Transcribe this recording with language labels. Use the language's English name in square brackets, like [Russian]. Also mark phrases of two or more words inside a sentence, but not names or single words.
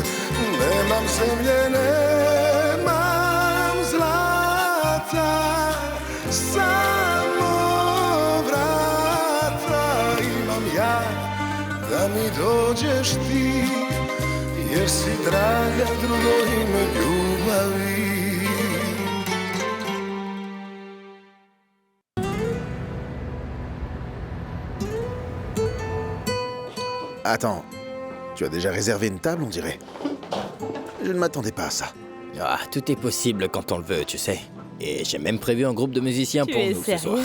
[Serbian] Nemam zemlje, nemam zlata, samo vrata imam ja, da mi dođeš ti, jer si draga drugo ime ljubavi. [French] Attends, tu as déjà réservé une table, on dirait. Je ne m'attendais pas à ça. Ah, tout est possible quand on le veut, tu sais. Et j'ai même prévu un groupe de musiciens pour nous ce soir.